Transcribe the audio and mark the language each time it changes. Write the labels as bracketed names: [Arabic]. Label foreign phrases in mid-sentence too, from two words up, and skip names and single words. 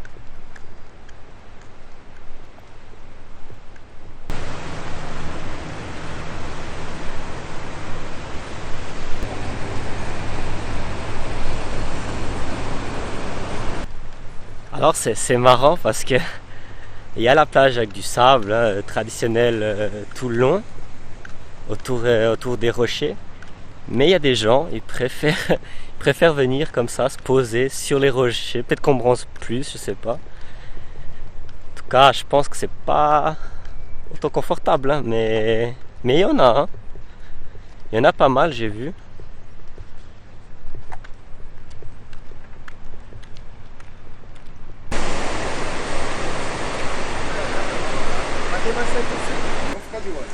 [French] Alors c'est marrant parce que il y a la plage avec du sable traditionnel tout le long autour des rochers, mais il y a des gens, ils préfèrent venir comme ça, se poser sur les rochers. Peut-être qu'on bronze plus, je sais pas. En tout cas, je pense que c'est pas autant confortable, hein, mais il y en a, hein. Il y en a pas mal, j'ai vu. [Portuguese] Quem vai sair por cima? Vou ficar de olho.